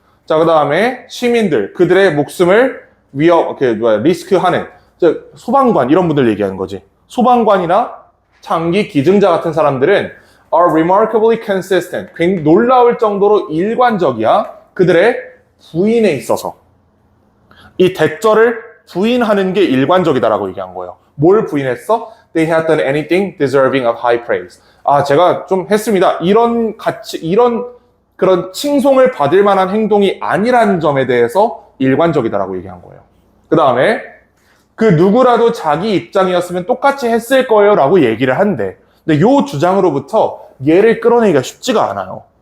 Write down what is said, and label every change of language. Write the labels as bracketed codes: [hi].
[ko] 자, 그 다음에 시민들, 그들의 목숨을 리스크하는, 소방관, 이런 분들 얘기하는 거지. 소방관이나 장기기증자 같은 사람들은 [en] are remarkably consistent. [ko] 굉장히 놀라울 정도로 일관적이야. 그들의 부인에 있어서. 이 대절을 부인하는 게 일관적이다라고 얘기한 거예요. 뭘 부인했어? [en] They had done anything deserving of high praise. [ko] 아, 제가 좀 했습니다. 이런 그런 칭송을 받을 만한 행동이 아니라는 점에 대해서 일관적이다라고 얘기한 거예요. 그 다음에 그 누구라도 자기 입장이었으면 똑같이 했을 거예요 라고 얘기를 한대. 근데 요 주장으로부터 얘를 끌어내기가 쉽지가 않아요.